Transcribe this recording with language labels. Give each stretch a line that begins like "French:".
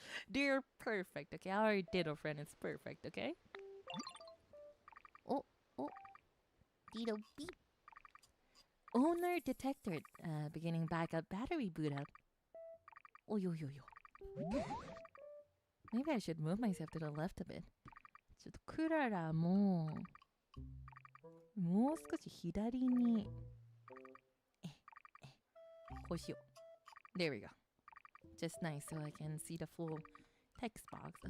English: They're perfect, okay? Our Ditto friend is perfect, okay? Oh. Ditto beep. Owner detected. Beginning backup battery boot up. Oh, yo. Maybe I should move myself to the left a bit.
Japanese: ちょっとクララもう少し左にこうしよう。
English: There we go. Just nice so I can see the full text box.